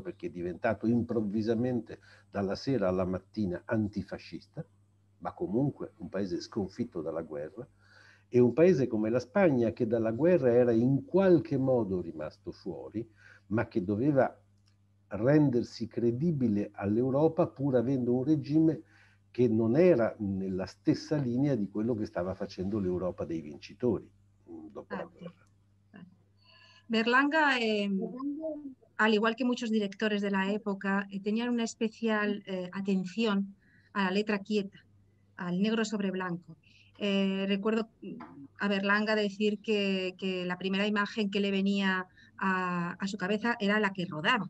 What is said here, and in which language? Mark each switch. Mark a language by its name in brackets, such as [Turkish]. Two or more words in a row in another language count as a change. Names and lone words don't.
[Italian] perché è diventato improvvisamente dalla sera alla mattina antifascista, ma comunque un paese sconfitto dalla guerra, e un paese come la Spagna che dalla guerra era in qualche modo rimasto fuori, ma che doveva rendersi credibile all'Europa pur avendo un regime che non era nella stessa linea di quello che stava facendo l'Europa dei vincitori dopo la guerra. [Spanish] Berlanga, al igual que muchos directores de la época, tenían una especial atención a la letra quieta, al negro sobre blanco. Recuerdo a Berlanga decir que la primera imagen que le venía a su cabeza era la que rodaba.